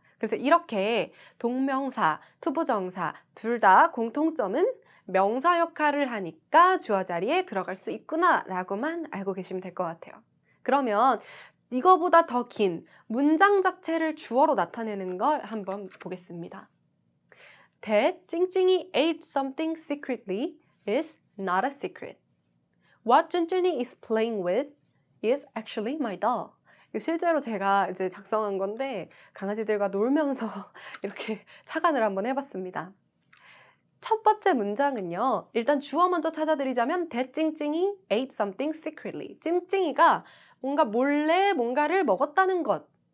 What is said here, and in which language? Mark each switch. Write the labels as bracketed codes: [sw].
[ko] 그래서 이렇게 동명사, 투부정사 둘 다 공통점은 명사 역할을 하니까 주어 자리에 들어갈 수 있구나 라고만 알고 계시면 될 것 같아요. 그러면 이거보다 더 긴 문장 자체를 주어로 나타내는 걸 한번 보겠습니다. [en] That 찡찡이 ate something secretly is not a secret. What 쭌쭌이 is playing with is actually my dog. [ko] 실제로 제가 이제 작성한 건데 강아지들과 놀면서 이렇게 착안을 한번 해봤습니다. 첫 번째 문장은요. 일단 주어 먼저 찾아드리자면 [en] that 찡찡이 ate something secretly. [ko] 찡찡이가 뭔가 몰래 뭔가를 먹었다는 것.